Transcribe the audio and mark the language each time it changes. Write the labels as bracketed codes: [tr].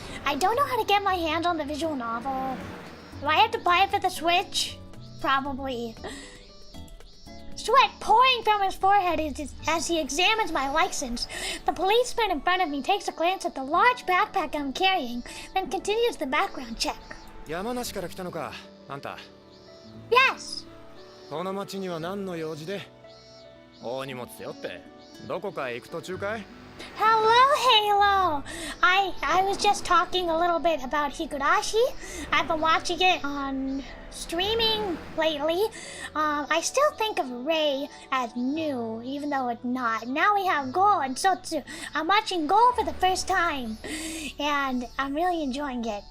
[en] I don't know how to get my hands on the visual novel. Do I have to buy it for the Switch? Probably. Sweat pouring from his forehead as he examines my license. The policeman in front of me takes a glance at the large backpack I'm carrying, then continues the background check. [ja] 山梨から来たのか、あんた。 [en] Yes! [ja] この町には何の用事で？大荷物背負って、どこかへ行く途中かい？ [en] Hello, Halo! I was just talking a little bit about Higurashi. I've been watching it on streaming lately. I still think of Rei as new, even though it's not. Now we have Go and Sotsu. I'm watching Go for the first time, and I'm really enjoying it.